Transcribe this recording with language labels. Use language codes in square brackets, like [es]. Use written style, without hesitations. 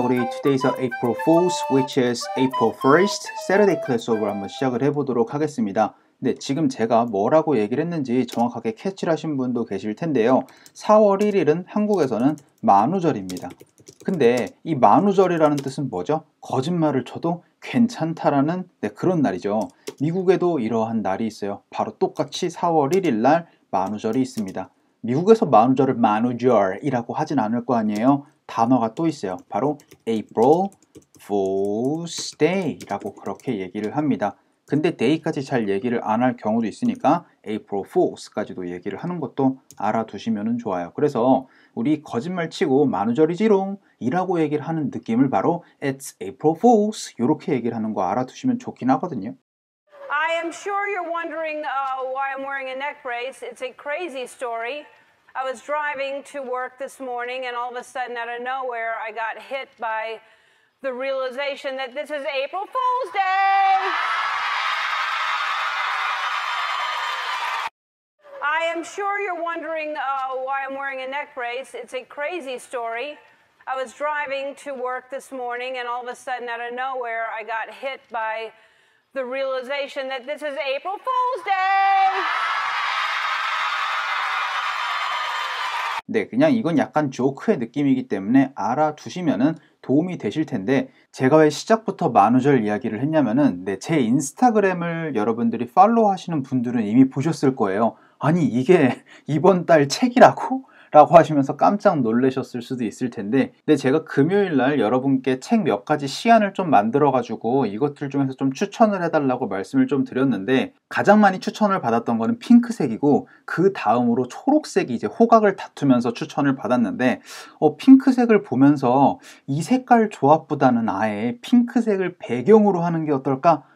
[en] 우리 today's April Fools, which is April 1st, Saturday class [ko] 수업을 한번 시작을 해보도록 하겠습니다. 네, 지금 제가 뭐라고 얘기를 했는지 정확하게 캐치를 하신 분도 계실 텐데요. 4월 1일은 한국에서는 만우절입니다. 근데 이 만우절이라는 뜻은 뭐죠? 거짓말을 쳐도 괜찮다라는 그런 날이죠. 미국에도 이러한 날이 있어요. 바로 똑같이 4월 1일 날 만우절이 있습니다. 미국에서 만우절을 만우절이라고 하진 않을 거 아니에요. 단어가 또 있어요. 바로 April Fool's Day라고 그렇게 얘기를 합니다. 근데 day까지 잘 얘기를 안 할 경우도 있으니까 April Fools까지도 얘기를 하는 것도 알아두시면 좋아요. 그래서 우리 거짓말 치고 만우절이지롱 이라고 얘기를 하는 느낌을 바로 [en] It's April Fools [ko] 이렇게 얘기를 하는 거 알아두시면 좋긴 하거든요. [en] I am sure you're wondering why I'm wearing a neck brace. It's a crazy story. I was driving to work this morning and all of a sudden out of nowhere I got hit by the realization that this is April Fool's Day. I am sure you're wondering why I'm wearing a neck brace. It's a crazy story. I was driving to work this morning and all of a sudden out of nowhere I got hit by the realization that this is April Fool's Day. [ko] 네, 그냥 이건 약간 조크의 느낌이기 때문에 알아두시면은 도움이 되실 텐데 제가 왜 시작부터 만우절 이야기를 했냐면은 제 인스타그램을 여러분들이 팔로우 하시는 분들은 이미 보셨을 거예요. 아니 이게 이번 달 책이라고? 라고 하시면서 깜짝 놀라셨을 수도 있을 텐데 제가 금요일날 여러분께 책 몇 가지 시안을 좀 만들어 가지고 이것들 중에서 좀 추천을 해달라고 말씀을 좀 드렸는데 가장 많이 추천을 받았던 거는 핑크색이고 그 다음으로 초록색이 이제 호각을 다투면서 추천을 받았는데 핑크색을 보면서 이 색깔 조합보다는 아예 핑크색을 배경으로 하는 게 어떨까?